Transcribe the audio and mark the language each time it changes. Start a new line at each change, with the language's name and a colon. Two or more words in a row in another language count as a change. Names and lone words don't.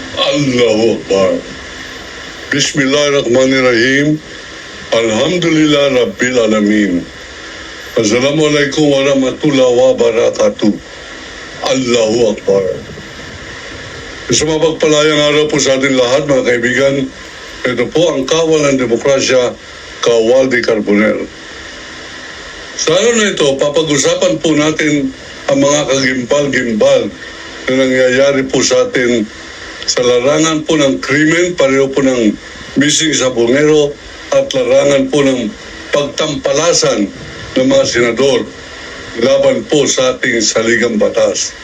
Arabic: الله أكبر. بسم الله الرحمن الرحيم. الحمد لله رب العالمين. السلام عليكم ورحمة الله وبركاته. الله أكبر.
Filipino: Sa mapagpalayang araw po sa ating lahat, mga kaibigan, ito po ang kawal ng demokrasya, Kawal de Carbonell. Sa araw na ito, papag-usapan po natin ang mga kagimbal-gimbal na nangyayari po sa atin sa larangan po ng krimen, pareho po ng missing sa Bungero at larangan po ng pagtampalasan ng mga senador laban po sa ating saligang batas.